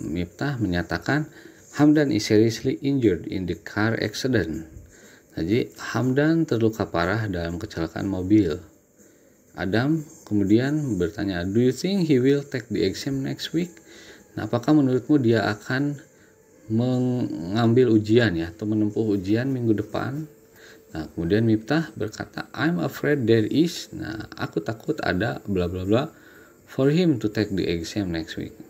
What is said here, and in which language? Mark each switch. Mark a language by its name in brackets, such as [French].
[English] Miftah [Indonesian] menyatakan [English] Hamdan is seriously injured in the car accident. [Indonesian] Jadi, Hamdan terluka parah dalam kecelakaan mobil. Adam kemudian bertanya, [English] do you think he will take the exam next week? [Indonesian] Nah, apakah menurutmu dia akan mengambil ujian ya, atau menempuh ujian minggu depan? Nah, kemudian Miftah berkata, [English] I'm afraid there is. [Indonesian] Nah, aku takut ada [English] bla bla bla for him to take the exam next week.